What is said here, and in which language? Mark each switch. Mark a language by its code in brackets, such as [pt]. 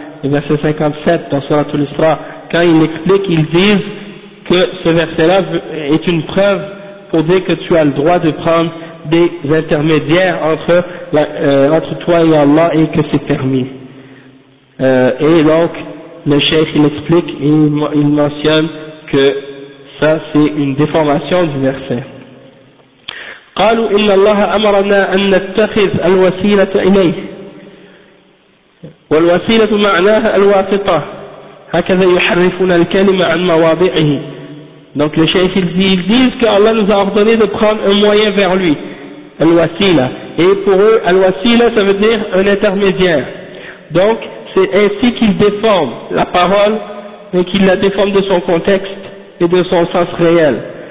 [fr] Verset 57 dans Surat al-Isra, quand il explique, ils disent que ce verset-là est une preuve pour dire que tu as le droit de prendre des intermédiaires entre toi et Allah et que c'est permis. Et donc, le cheikh il explique, il mentionne que ça c'est une déformation du verset. [ar] قالوا إن الله أمرنا أن نتخذ الوسيلة إليه. والوسيلة معناها الواسطة هكذا يحرفون الكلمة عن مواضعه. [fr] Donc le cheikh il dit que Allah nous a ordonné de prendre un moyen vers lui, al wasila, et pour eux al wasila ça veut dire un intermédiaire. Donc c'est ainsi qu'ils déforment la parole et qu'ils la déforment de son contexte et de son sens réel.